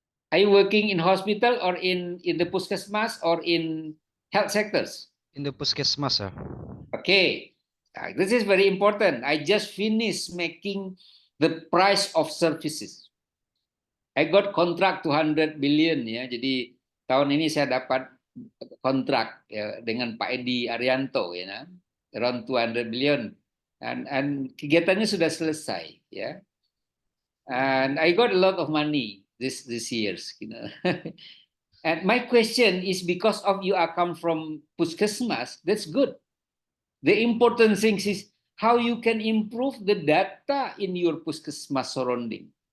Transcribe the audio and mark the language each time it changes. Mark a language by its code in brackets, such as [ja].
[en] Are you working in hospital or in the puskesmas or in health sectors? In the puskesmas, sir. Okay, this is very important. I just finished making the price of services. I got contract 200 billion ya. [id] Jadi tahun ini saya dapat kontrak ya, dengan Pak Edi Arianto ya, [en] around 200 billion. [id] And kegiatannya sudah selesai ya. [en] And I got a lot of money this years, you know. And my question is because of you are come from puskesmas, that's good. The important thing is how you can improve the data in your puskesmas surrounding.